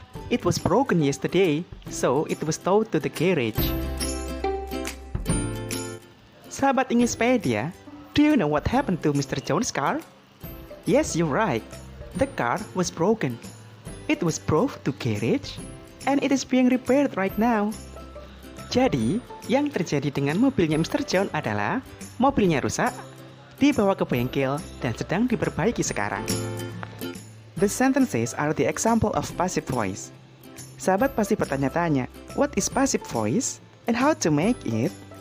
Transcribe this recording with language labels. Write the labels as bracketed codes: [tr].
[en] It was broken yesterday, so it was towed to the garage. Sahabat Englishpedia, do you know what happened to Mr. Jones' car? Yes, you're right. The car was broken. It was brought to garage, and it is being repaired right now. [id] Jadi, yang terjadi dengan mobilnya Mr. John adalah mobilnya rusak, dibawa ke bengkel, dan sedang diperbaiki sekarang. [en] The sentences are the example of passive voice. [id] Sahabat pasti bertanya-tanya, [en] what is passive voice and how to make it?